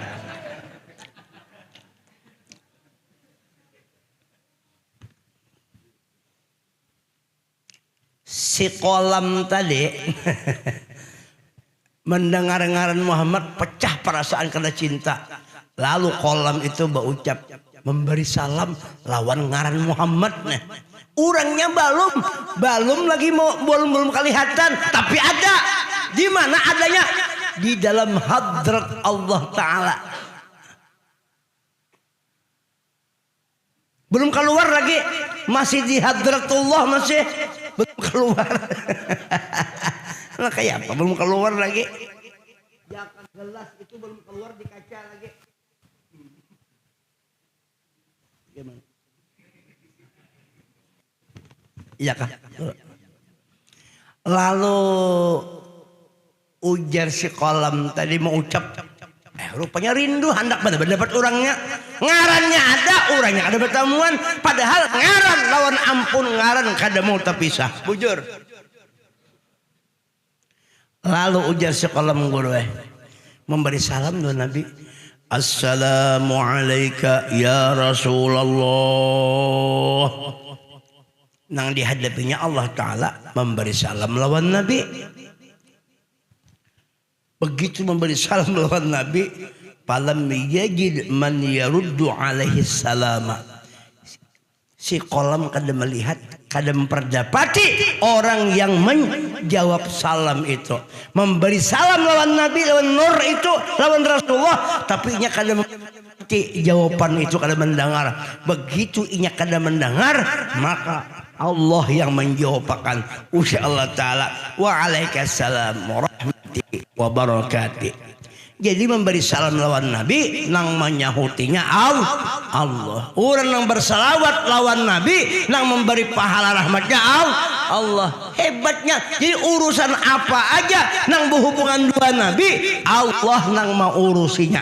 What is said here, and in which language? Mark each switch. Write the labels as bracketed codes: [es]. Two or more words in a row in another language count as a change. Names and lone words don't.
[bjn] Si kolam tadi mendengar ngaran Muhammad pecah perasaan karena cinta. Lalu kolam itu berucap memberi salam lawan ngaran Muhammad. Nah, orangnya belum lagi belum kelihatan, tapi ada. Di mana adanya? Di dalam hadrat Allah Ta'ala. Belum keluar lagi, masih di hadratullah, masih belum keluar. Nah, kayak apa? Belum keluar lagi. Jangan gelas itu belum keluar di kaca lagi. Gimana? Iya kah? Lalu ujar si kolam tadi mau ucap, rupanya rindu hendak mendapat orangnya. Ngarannya ada, orangnya ada pertemuan. Padahal ngaran lawan ampun ngaran kada mau terpisah. Bujur. Lalu ujar si kolam guru memberi salam kepada Nabi. [ar] السلام عليك يا رسول الله. [bjn] Nang dihadapinya Allah Ta'ala memberi salam lawan Nabi. Begitu memberi salam lawan Nabi, [ar] فلم يجد من يرد عليه السلام. [bjn] Si kolam kada melihat, kada memperdapati orang yang menjawab salam itu. Memberi salam lawan Nabi, lawan Nur itu, lawan Rasulullah, tapi inya kada memperdapati jawaban itu, kada mendengar. Begitu inya kada mendengar, maka Allah yang menjawabkan. [ar] أوشا الله تعالى وعليك السلام ورحمتي وبركاتي. [bjn] Jadi memberi salam lawan Nabi nang menyahutinya Allah. Orang nang bersalawat lawan Nabi nang memberi pahala rahmatnya Allah. Hebatnya. Jadi urusan apa aja nang berhubungan dua Nabi, Allah nang mau urusinya.